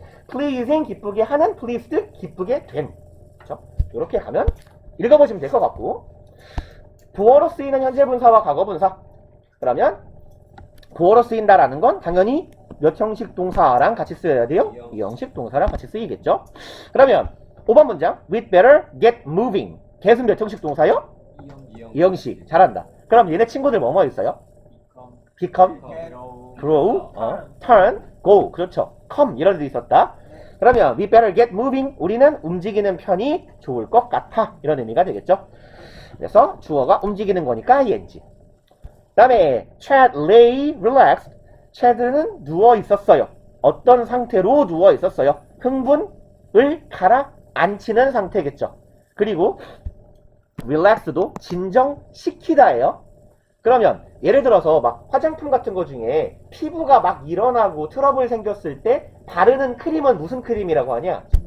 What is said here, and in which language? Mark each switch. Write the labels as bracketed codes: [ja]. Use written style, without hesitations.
[ko] pleasing, 기쁘게 하는, pleased, 기쁘게 된. 그렇죠? 이렇게 가면 읽어보시면 될 것 같고, 부어로 쓰이는 현재분사와 과거분사. 그러면 부어로 쓰인다라는 건 당연히 몇 형식 동사랑 같이 쓰여야 돼요? 이 형식 동사랑 같이 쓰이겠죠? 그러면 5번 문장 [en] We'd better get moving. [ko] get은 몇 형식 동사요? 이 형식. 잘한다. 그럼 얘네 친구들 뭐뭐 있어요? [en] become, grow, turn, go. [ko] 그렇죠. come 이런 데 있었다. 그러면 [en] we better get moving. [ko] 우리는 움직이는 편이 좋을 것 같아. 이런 의미가 되겠죠? 그래서 주어가 움직이는 거니까 ing. 그 다음에 [en] Chad lay relaxed. [ko] Chad는 누워 있었어요. 어떤 상태로 누워 있었어요? 흥분을 가라앉히는 상태겠죠. 그리고 relax도 진정시키다예요. 그러면 예를 들어서 막 화장품 같은 거 중에 피부가 막 일어나고 트러블 생겼을 때 바르는 크림은 무슨 크림이라고 하냐?